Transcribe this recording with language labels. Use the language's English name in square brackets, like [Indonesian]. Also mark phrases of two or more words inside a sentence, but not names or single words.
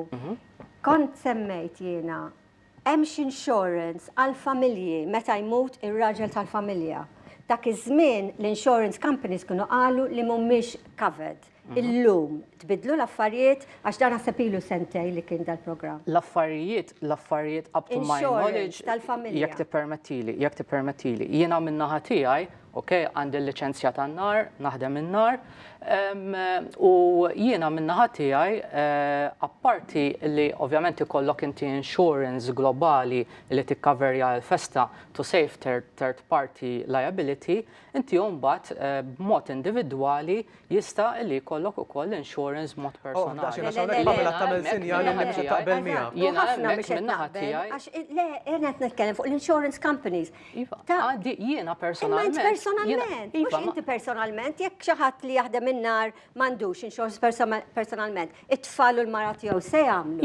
[Maltese] Kont semmejt jiena hemmx insurance għall-familji meta jmut ir-raġel tal-familja. Dak iż-żmien l- [English] insurance companies [Maltese] kienu qalu li mhumiex covered. Illum tbidlu l-affarijiet għax dan naħseb ilu sentej li kien dal-programm. L-affarijiet [English] up to my knowledge [Maltese] jekk tippermettili. Jiena min-naħa tiegħi, għandi l-liċenzja tan-nar, naħdem in-nar, u jiena min-naħa tiegħi apparti li ovvjament ikollok inti insurance globali li tikkaverja l-festa [English] to save third party liability, [Maltese] inti mbagħad b'mod individwali jista' li jkollok ukoll insurance b'mod personali. Pamela tagħmel sinjal li mhux taqbel miegħha. Jiena hemmhekk min-naħa tiegħi. Le, qed nitkellem fuq l- [English] insurance companies. [Maltese] Jiena personalment. personalment, mux inti personalment, jekk xi ħadd li jaħdem in-nar m'għandux insurance personalment, it-tfal u l-mara tiegħu se jagħmlu.